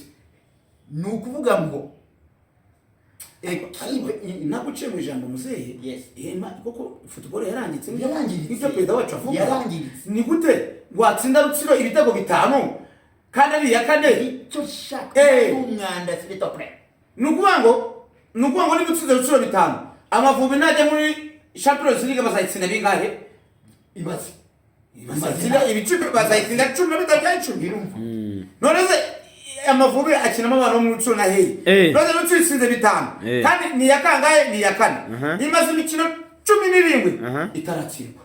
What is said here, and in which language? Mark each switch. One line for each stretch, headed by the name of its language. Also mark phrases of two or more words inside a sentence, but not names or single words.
Kinyarwanda: ni ukuvuga ngo ntabwo uciye mu ijambo muzehe koko football yarangitse ibyo perezida wacu avuga yarangiritse ni gute watsinda Rutsiro ibitego 5 kandi ari iya kane icyo shaka umwanda
French: s'il te plaît
Kinyarwanda: nukuvuga ngo ni gutsinda Rutsiro 5 Amavubi najya muri
English: Champions League
Kinyarwanda: bazayitsinda bingahe ibaze ibicupe bazayitsinda 10 bitajya 10 irumva none se Amavubi akinamo abantu mu Rutsiro na hehe none Rutsiro itsinze 5 kandi ni yakangahe ni yakane imaze imikino 17 itaratsindwa